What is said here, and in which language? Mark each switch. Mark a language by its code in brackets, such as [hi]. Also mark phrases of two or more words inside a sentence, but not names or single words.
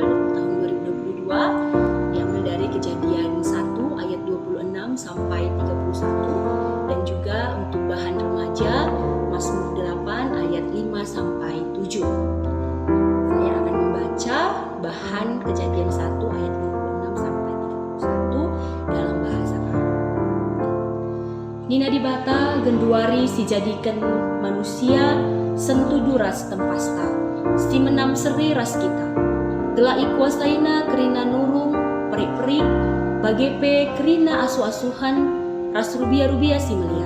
[id] tahun 2022 diambil dari Kejadian 1 ayat 26 sampai 31, dan juga untuk bahan remaja Mazmur 8 ayat 5 sampai 7. Saya akan membaca bahan Kejadian 1 ayat 26 sampai 31 dalam bahasa Arab. [btx] Nina dibata genduari si jadikan manusia sentudu ras tempasta, si menam seri ras kita. Gelai kuasaina kerina nurung, perik-perik, bagepe kerina asu-asuhan, ras rubia-rubia si meliar.